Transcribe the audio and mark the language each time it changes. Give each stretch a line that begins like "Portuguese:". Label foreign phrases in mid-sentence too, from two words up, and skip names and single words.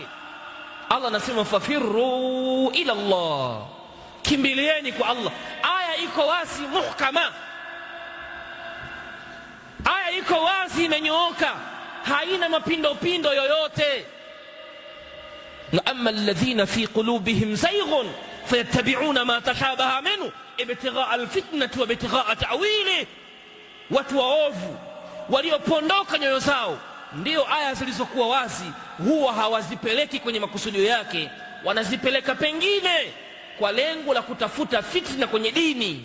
Swahili: Allah anasema
Arabic: ففروا إلى الله,
Swahili: kimbilieni kwa Allah. Aya iko wazi, muhkama, aya iko wazi, imenyooka, haina mapindo yoyote. Na
Arabic: أما الذين في قلوبهم زيغ فيتبعون ما تشابه منه ابتغاء الفتنة وابتغاء تأويل,
Swahili: watu waovu waliopondoka nyoyo zao, ndio aya zilizokuwa wazi huwa hawazipeleki kwenye makusudio yake, wanazipeleka pengine kwa lengo la kutafuta fitna kwenye dini.